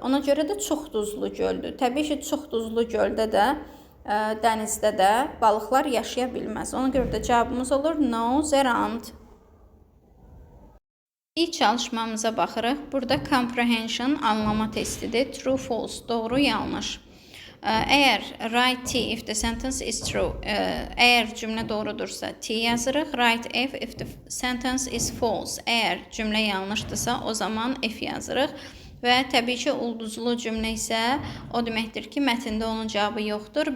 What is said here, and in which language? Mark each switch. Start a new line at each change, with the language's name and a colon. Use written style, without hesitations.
Azerbaijani: Ona görə də çox duzlu göldür. Təbii ki, çox duzlu göldə də, dənizdə də balıqlar yaşaya bilməz. Ona görə də cavabımız olur
English: no, there aren't.
Azerbaijani: İlk çalışmamıza baxırıq. Burada comprehension anlama testidir.
English: True, false,
Azerbaijani: doğru, yanlış. Əgər
English: write T if the sentence is true,
Azerbaijani: əgər cümlə doğrudursa T yazırıq.
English: Write F if the sentence is false,
Azerbaijani: əgər cümlə yanlışdırsa o zaman F yazırıq. Və təbii ki, ulduzlu cümlə isə o deməkdir ki, mətndə onun cavabı yoxdur.